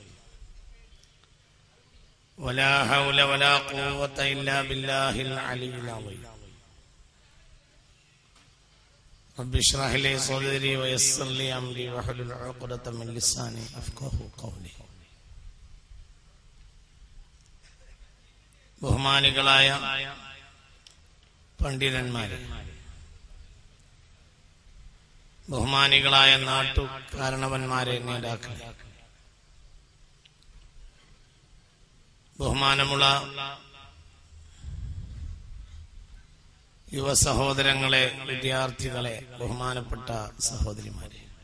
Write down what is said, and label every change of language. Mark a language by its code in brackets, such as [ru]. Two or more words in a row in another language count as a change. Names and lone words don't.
[ar] ولا حول ولا قوة إلا بالله العلي العظيم. رب اشرح لي صدري ويسر لي أمري واحلل عقدة من لساني يفقهوا قولي. [ml] ബഹുമാനികളായ പണ്ഡിതന്മാരെ, ബഹുമാനികളായ നാട്ടുകാരണവന്മാരെ, നേതാക്കളെ, ബഹുമാനമുള്ള യുവ സഹോദരങ്ങളെ, വിദ്യാർത്ഥികളെ, ബഹുമാനപ്പെട്ട സഹോദരിമാരെ,